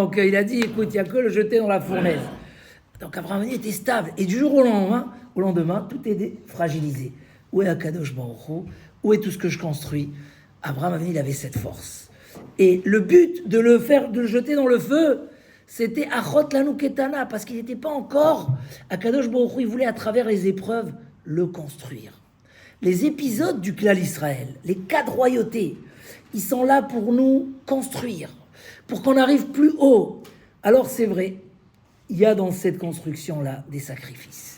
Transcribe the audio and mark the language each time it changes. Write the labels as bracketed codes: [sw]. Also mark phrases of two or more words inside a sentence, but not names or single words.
[fr] Donc il a dit, écoute, il n'y a que le jeter dans la fournaise. Donc Abraham était stable. Et du jour au lendemain, tout est fragilisé. Où est Akadosh Baruch Hu? Où est tout ce que je construis? Abraham, il avait cette force. Et le but de le jeter dans le feu, c'était [he] אחות לנו קטנה, [fr] parce qu'il n'était pas encore. Akadosh Baruch Hu, il voulait à travers les épreuves le construire. Les épisodes du clan Israël, les 4 royautés, ils sont là pour nous construire, pour qu'on arrive plus haut. Alors c'est vrai, il y a dans cette construction-là des sacrifices.